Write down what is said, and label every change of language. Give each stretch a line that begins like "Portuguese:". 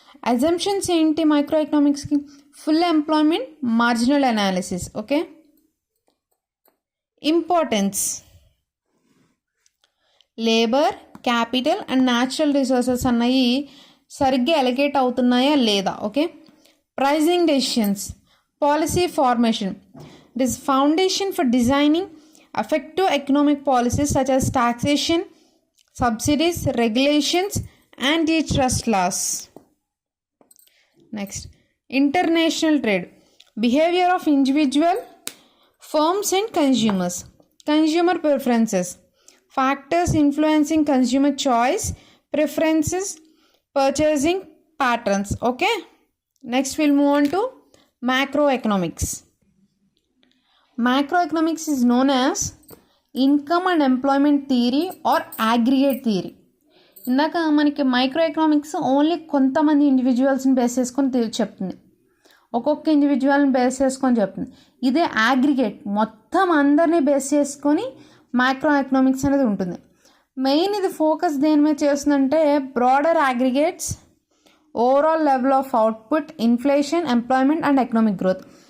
English: Assumptions ఏంటి micro ఎకనామిక్స్కి? Full employment, marginal analysis, okay? Importance
Telugu: labour, capital and natural resources అన్నవి సరిగ్గా allocate అవుతున్నాయా లేదా.
English: Okay, pricing decisions, policy formation. It is foundation for designing effective economic policies such as taxation, subsidies, regulations, antitrust laws. Next, international trade, behavior of individual firms and consumers, consumer preferences, factors influencing consumer choice, preferences, purchasing patterns. Okay, next we'll move on to macroeconomics. Macroeconomics is known as income and employment theory or aggregate theory.
Telugu: ఇందాక మనకి micro economics only కొంతమంది ఇండివిజువల్స్ని base చేసుకొని చెప్తుంది, ఒక్కొక్క ఇండివిజువల్ని base చేసుకొని చెప్తుంది. ఇదే aggregate, మొత్తం అందరినీ బేస్ చేసుకొని మైక్రో ఎకనామిక్స్ అనేది ఉంటుంది.
English: main
Telugu: ఇది ఫోకస్ దేని మీద చేస్తుందంటే
English: Broader aggregates, overall level of output, inflation, employment and economic growth.